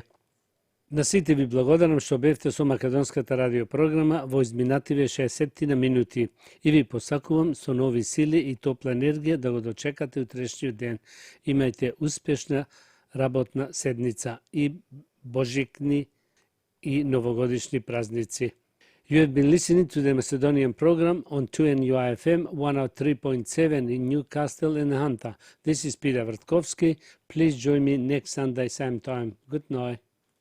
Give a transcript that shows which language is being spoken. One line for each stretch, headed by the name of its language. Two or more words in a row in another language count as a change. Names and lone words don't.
Macedonian: На сите ви благодарам што бевте со македонската радиопрограма во изминативе 60 минути и ви посакувам со нови сили и топла енергија да го дочекате утрешниот ден. Имајте успешна работна седница и божикни и новогодишни празници.
English: You have been listening to the Macedonian program on 2NUIFM 103.7 in Newcastle and Hunter. This is Peter Vrtkovski. Please join me next Sunday same time. Good night.